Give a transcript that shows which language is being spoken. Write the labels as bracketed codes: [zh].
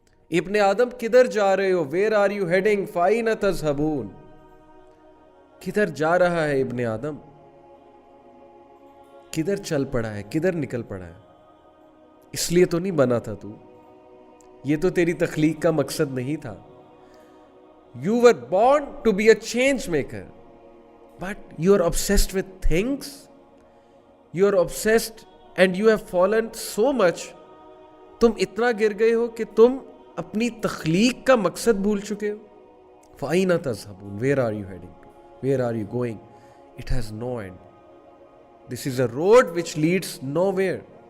[ur] ابن آدم کدھر جا رہے ہو؟ [en] Where are you heading? [ur] Fine تذہبون، کدھر جا رہا ہے ابن آدم؟ کدھر چل پڑا ہے؟ کدھر نکل پڑا ہے؟ اس لیے تو نہیں بنا تھا تو، یہ تو تیری تخلیق کا مقصد نہیں تھا. [en] You were born to be a change maker, but you are obsessed with things. You are obsessed and you have fallen so much. [ur] تم اتنا گر گئے ہو کہ تم اپنی تخلیق کا مقصد بھول چکے ہو. [ar] فَأَيْنَ تَذْهَبُونَ؟ [en] Where are you heading to? Where are you going? It has no end. This is a road which leads nowhere.